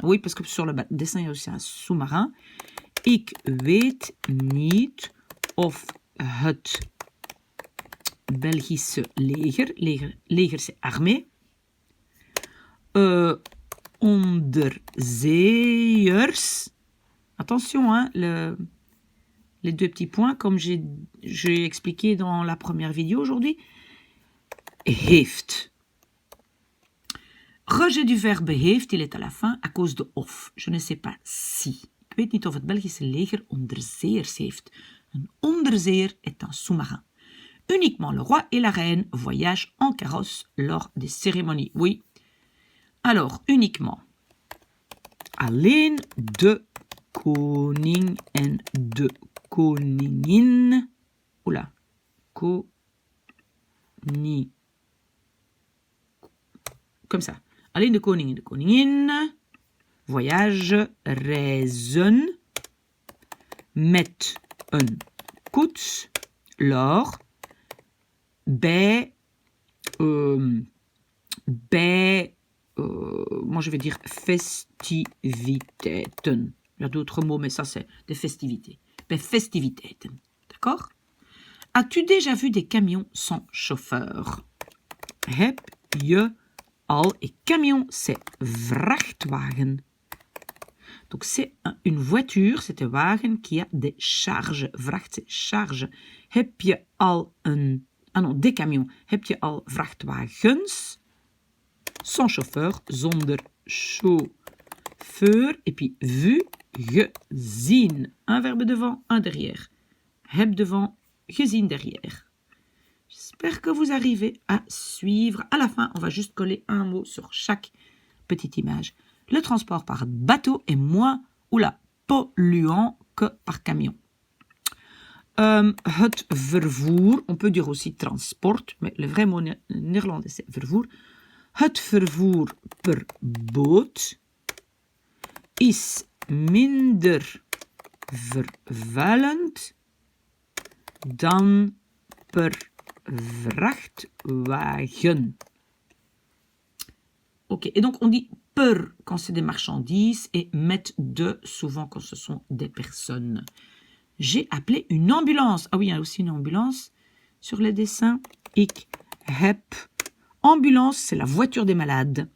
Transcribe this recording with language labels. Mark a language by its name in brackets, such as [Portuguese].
[French] Oui, parce que sur le dessin, il y a aussi un sous-marin. [Dutch] Ik weet niet of het Belgische leger, [French] leger c'est armée, onderzeeërs, attention, hein, les deux petits points, comme j'ai expliqué dans la première vidéo aujourd'hui, heeft. Rejet du verbe heeft, il est à la fin à cause de of. Je ne sais pas si. [Dutch] Ik weet niet of het Belgische leger onderzeeërs heeft. [French] Een onderzeeër est un sous-marin. Uniquement le roi et la reine voyagent en carrosse lors des cérémonies. Oui. Alors, uniquement. [Dutch] Alleen de koning en de koningin. Oula. [French] Comme ça. [Dutch] Alleen de koning en de koningin voyage, reizen met een koets [French] lors moi je vais dire [Dutch] festiviteiten. [French] Il y a d'autres mots, mais ça c'est des festivités. [Dutch] Bij festiviteiten. [French] D'accord? As-tu déjà vu des camions sans chauffeur? [Dutch] Heb je al, [French] et camion c'est vrachtwagen. Donc c'est une voiture, c'est un wagen qui a des charges. Vracht c'est charge. [Dutch] Heb je al [French] des camions. [Dutch] Heb je al vrachtwagens [French] sans chauffeur, [Dutch] zonder chauffeur. [French] Et puis vu, gezien. Un verbe devant, un derrière. Heb devant, gezien derrière. J'espère que vous arrivez à suivre. À la fin, on va juste coller un mot sur chaque petite image. Le transport par bateau est moins polluant que par camion. [Dutch] Het vervoer, [French] on peut dire aussi transport, mais le vrai mot néerlandais c'est vervoer. [Dutch] Het vervoer per boot is minder vervuilend dan per vrachtwagen. [French] Ok, et donc on dit per quand c'est des marchandises et met de souvent quand ce sont des personnes. J'ai appelé une ambulance. Ah oui, il y a aussi une ambulance sur les dessins. [Dutch] Ik heb. [French] Ambulance, c'est la voiture des malades.